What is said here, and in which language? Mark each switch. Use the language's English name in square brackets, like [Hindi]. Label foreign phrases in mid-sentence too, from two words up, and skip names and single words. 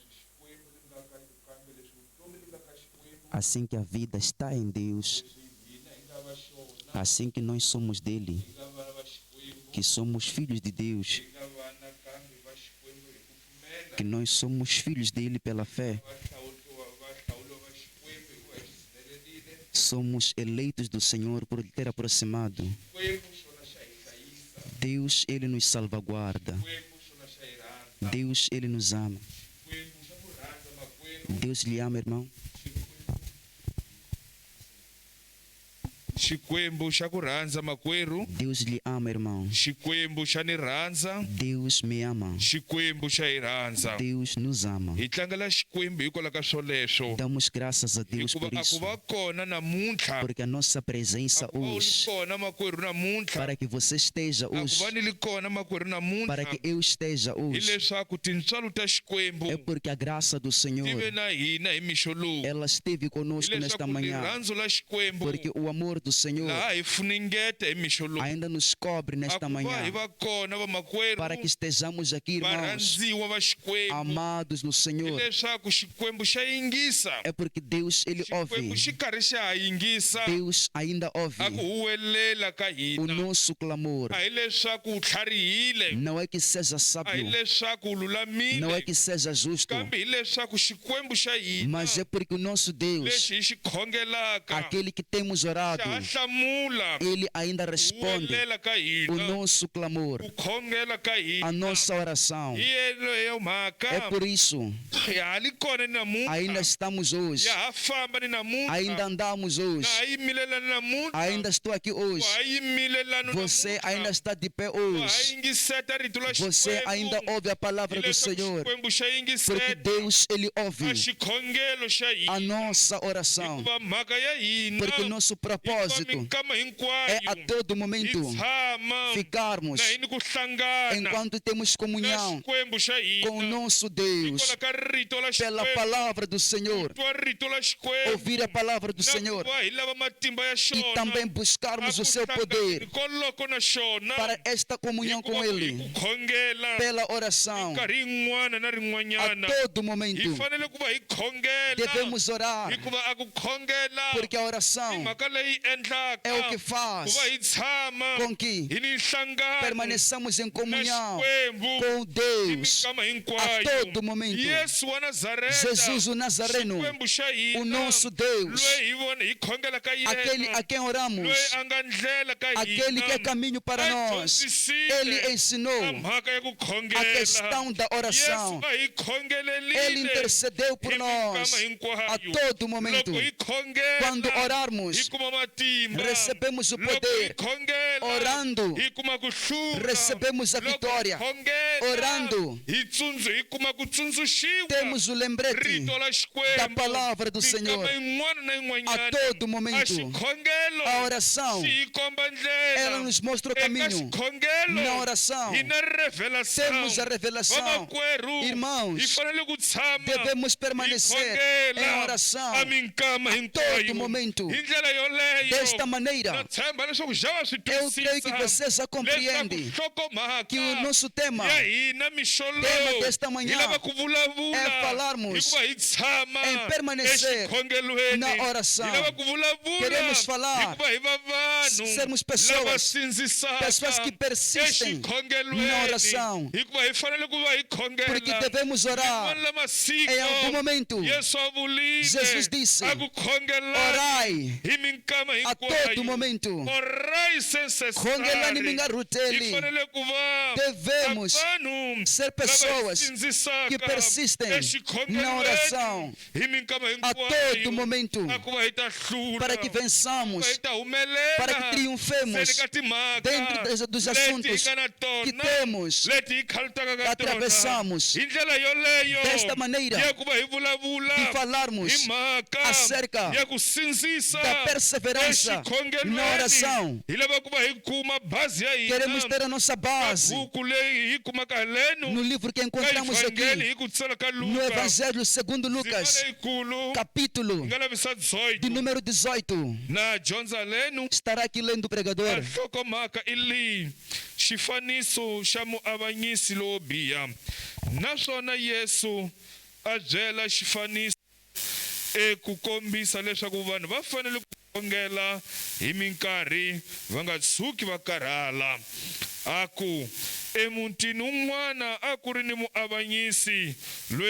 [Portuguese] assim que a vida está em Deus, assim que nós somos dele, que somos filhos de Deus, que nós somos filhos dele pela fé, somos eleitos do Senhor por ter aproximado. Deus, ele nos salvaguarda. Deus, ele nos ama. Deus lhe ama, irmão. [Tsonga] Xikwembu xa ku rhandza makwerhu. [Portuguese] Deus lhe ama, irmão. [Tsonga] Xikwembu xa ni rhandza. [Portuguese] Deus me ama. [Tsonga] Xikwembu xa hi rhandza. [Portuguese] Deus nos ama. [Tsonga] Hi tlangela Xikwembu hikwalaho ka swoleswo. [Portuguese] Damos graças a Deus [Tsonga] Hikuva [Portuguese] por [Tsonga] a ku [Portuguese] isso. [Tsonga] va kona namuntlha. [Portuguese] Porque a nossa presença [Tsonga] A ku va u li [Portuguese] hoje, [Tsonga] kona makwerhu namuntlha. [Portuguese] para que você esteja [Tsonga] A ku [Portuguese] hoje, [Tsonga] va ni li kona makwerhu namuntlha. [Portuguese] para que eu esteja [Tsonga] Hi [Portuguese] hoje, [Tsonga] leswaku tintswalo ta Xikwembu [Portuguese] é porque a graça do [Tsonga] ti [Portuguese] Senhor, [Tsonga] ve na hina hi mixo lowu. [Portuguese] ela esteve [Tsonga] Hi [Portuguese] conosco nesta [Tsonga] leswaku [Portuguese] manhã. [Tsonga] rirhandzu la Xikwembu [Portuguese] Porque o amor do Senhor [Tsonga] laha hi funengeta hi mixo lowu. [Portuguese] ainda nos cobre [Tsonga] A [Portuguese] nesta [Tsonga] ku va hi [Portuguese] manhã, [Tsonga] va kona vamakwerhu [Portuguese] para que estejamos aqui, irmãos, [Tsonga] varhandziwa va Xikwembu. [Portuguese] amados no Senhor. [Tsonga] Hileswaku Xikwembu xa yingisa. [Portuguese] É porque Deus, Ele ouve. [Tsonga] Xikwembu xi karhi xa ha yingisa. [Portuguese] Deus ainda ouve [Tsonga] A ku huwelela ka [Portuguese] o [Tsonga] hina. [Portuguese] nosso clamor. [Tsonga] A hi leswaku u tlharihile. [Portuguese] Não é que seja [Tsonga] A hi [Portuguese] sábio, [Tsonga] leswaku u lulamile. [Portuguese] não é que seja justo, [Tsonga] Kambe hi leswaku Xikwembu xa hina [Portuguese] mas é porque o nosso Deus, [Tsonga] lexi hi xi khongelaka [Portuguese] aquele que temos orado, [Tsonga] xa ha hlamula [Portuguese] Ele ainda responde [Tsonga] huwelela ka [Portuguese] o [Tsonga] hina. [Portuguese] nosso clamor, [Tsonga] Ku khongela ka hina. [Portuguese] a nossa oração. [Tsonga] Hi yeleyo mhaka [Portuguese] É por isso, [Tsonga] hi ha li kona ni namuntlha. [Portuguese] ainda estamos hoje, [Tsonga] Ya ha famba ni namuntlha. [Portuguese] ainda andamos [Tsonga] Na [Portuguese] hoje, [Tsonga] ha yimile ni namuntlha. [Portuguese] ainda estou aqui hoje. [Tsonga] Wa ha yimile lano [Portuguese] Você [Tsonga] namuntlha. [Portuguese] ainda está de pé [Tsonga] Wa ha [Portuguese] hoje. [Tsonga] yingiseta rito la [Portuguese] Você [Tsonga] Xikwembu. [Portuguese] ainda ouve a palavra do [Tsonga] Hileswaku [Portuguese] Senhor. [Tsonga] Xikwembu xa [Portuguese] Porque [Tsonga] yingiseta [Portuguese] Deus, Ele ouve [Tsonga] a xikhongelo xa [Portuguese] a [Tsonga] hina. [Portuguese] nossa oração. [Tsonga] Hikuva mhaka ya hina [Portuguese] Porque o nosso [Tsonga] hikuva [Portuguese] propósito [Tsonga] minkama [Portuguese] é [Tsonga] hinkwayo [Portuguese] a todo [Tsonga] hi [Portuguese] momento [Tsonga] tshama [Portuguese] ficarmos [Tsonga] na hini ku hlangana [Portuguese] enquanto temos [Tsonga] na [Portuguese] comunhão [Tsonga] Xikwembu xa [Portuguese] com o [Tsonga] hina. [Portuguese] nosso Deus, [Tsonga] Hikwalaho ka rito la [Portuguese] pela [Tsonga] Xikwembu. [Portuguese] palavra do Senhor, [Tsonga] Twa rito la Xikwembu. [Portuguese] ouvir a palavra do [Tsonga] Na [Portuguese] Senhor [Tsonga] ku va hi lava matimba ya [Portuguese] e [Tsonga] xona. [Portuguese] também buscarmos o seu poder [Tsonga] koloko na xona. [Portuguese] para esta comunhão com [Tsonga] Hikuva hi [Portuguese] Ele, [Tsonga] ku khongela [Portuguese] pela oração, [Tsonga] nkarhi yin'wana na [Portuguese] a [Tsonga] rin'wanyana. [Portuguese] todo [Tsonga] Hi [Portuguese] momento. [Tsonga] fanele ku va hi khongela. [Portuguese] Devemos orar, [Tsonga] Hikuva a ku khongela [Portuguese] porque a oração [Tsonga] mhaka leyi endlaka [Portuguese] é o que [Tsonga] ku [Portuguese] faz [Tsonga] va hi tshama [Portuguese] com que [Tsonga] hi ni nhlangano [Portuguese] permaneçamos em [Tsonga] na [Portuguese] comunhão [Tsonga] Xikwembu [Portuguese] com [Tsonga] hi [Portuguese] Deus [Tsonga] minkama [Portuguese] a [Tsonga] hinkwayo. [Portuguese] todo momento. [Tsonga] Yesu wa Nazareta, [Portuguese] Jesus o Nazareno, [Tsonga] Xikwembu xa hina, [Portuguese] o nosso Deus, [Tsonga] loyi hi vona hi khongelaka [Portuguese] aquele [Tsonga] yena, [Portuguese] a quem oramos, [Tsonga] loyi a nga ndlela ka [Portuguese] aquele [Tsonga] hina, [Portuguese] que é caminho para a nós. [Tsonga] dyondzisile [Portuguese] Ele ensinou [Tsonga] a mhaka ya ku [Portuguese] a [Tsonga] khongela. [Portuguese] questão da oração. [Tsonga] Yesu a hi khongelelile [Portuguese] Ele intercedeu por [Tsonga] hi [Portuguese] nós [Tsonga] minkama hinkwayo. [Portuguese] a todo momento. [Tsonga] Loko hi khongela, [Portuguese] Quando [Tsonga] hi [Portuguese] orarmos, [Tsonga] kuma matimba. [Portuguese] recebemos o [Tsonga] Loko hi [Portuguese] poder. [Tsonga] khongela, [Portuguese] Orando, [Tsonga] hi kuma ku hlula. [Portuguese] recebemos a [Tsonga] Loko hi [Portuguese] vitória. [Tsonga] khongela, [Portuguese] Orando, [Tsonga] hi kuma ku tsundzuxiwa. [Portuguese] temos o lembrete [Tsonga] Rito la Xikwembu, [Portuguese] da palavra do Senhor [Tsonga] minkama yin'wana na [Portuguese] a [Tsonga] yin'wanyana. [Portuguese] todo [Tsonga] A [Portuguese] momento. [Tsonga] xikhongelo [Portuguese] A oração, [Tsonga] xi hi komba ndlela. [Portuguese] ela nos mostra o [Tsonga] Eka [Portuguese] caminho. [Tsonga] xikhongelo [Portuguese] Na oração, [Tsonga] hi na revelação. [Portuguese] temos a revelação. [Tsonga] Vamakwerhu, [Portuguese] Irmãos, [Tsonga] hi fanele ku tshama [Portuguese] devemos permanecer [Tsonga] hi khongela [Portuguese] em oração [Tsonga] a minkama [Portuguese] todo [Tsonga] hinkwayo. [Portuguese] momento. [Tsonga] Hi ndlela yoleyo [Portuguese] Desta [Tsonga] na [Portuguese] maneira, [Tsonga] tshemba leswaku já va swi [Portuguese] eu creio que [Tsonga] twisisa [Portuguese] você já compreende [Tsonga] leswaku nhlokomhaka [Portuguese] que o nosso tema [Tsonga] ya hina mixo [Portuguese] tema [Tsonga] lowu [Portuguese] desta [Tsonga] hi [Portuguese] manhã [Tsonga] lava ku vulavula [Portuguese] é falarmos [Tsonga] hikuva hi tshama [Portuguese] em permanecer [Tsonga] exikhongelweni [Portuguese] na oração. [Tsonga] hi lava ku vulavula [Portuguese] Queremos falar, [Tsonga] hikuva hi va vanhu [Portuguese] sermos [Tsonga] lava [Portuguese] pessoas [Tsonga] sindzisaka [Portuguese] que persistem [Tsonga] exikhongelweni [Portuguese] na oração. [Tsonga] hikuva hi fanele ku va hi khongela [Portuguese] Porque devemos orar. [Tsonga] Hin'wana la masiku [Portuguese] Em algum momento, [Tsonga] Yesu a vulile [Portuguese] Jesus disse, [Tsonga] a ku khongelani [Portuguese] orai [Tsonga] hi minkama [Portuguese] a todo momento. orai sem cessar [Tsonga] Khongelani mi nga hi rhuteli. fanele ku va [Portuguese] Devemos [Tsonga] vanhu [Portuguese] ser pessoas que persistem na oração [Tsonga] hi minkama [Portuguese] a todo momento, [Tsonga] a ku va hi ta hlula [Portuguese] para que vençamos, [Tsonga] hi ta humelela [Portuguese] para que triunfemos [Tsonga] seni ka timhaka [Portuguese] dentro dos [Tsonga] leti hi [Portuguese] assuntos [Tsonga] nga na [Portuguese] que [Tsonga] tona, [Portuguese] temos, [Tsonga] leti hi khalutaka ka tona. [Portuguese] atravessamos. [Tsonga] Hi ndlela yoleyo [Portuguese] Desta maneira, [Tsonga] ya ku va hi vulavula [Portuguese] de falarmos [Tsonga] hi mhaka [Portuguese] acerca [Tsonga] ya ku sindzisa [Portuguese] da perseverança na oração. [Tsonga] hi lava ku va hi kuma base ya hina [Portuguese] Queremos ter a nossa base [Tsonga] buku leyi hi kumaka haleno [Portuguese] no livro que [Tsonga] ka [Portuguese] encontramos [Tsonga] ivangeli [Portuguese] aqui, [Tsonga] hi ku tsala ka [Portuguese] no [Tsonga] Luka [Portuguese] Evangelho segundo [Tsonga] ndzima [Portuguese] Lucas, [Tsonga] leyikulu [Portuguese] capítulo [Tsonga] nga lavisa [Portuguese] de 18 número 18. [Tsonga] na dyondza lenu [Portuguese] Estará aqui lendo o pregador. [Tsonga] nhlokomhaka i leyi xifaniso xa muavanyisi lowo biha naswona Yesu a byela xifaniso eku kombisa leswaku vanhu va fanele ku khongela hi minkarhi va nga tshuki va karhala a ku emutini un'wana a ku ri ni muavanyisi loyi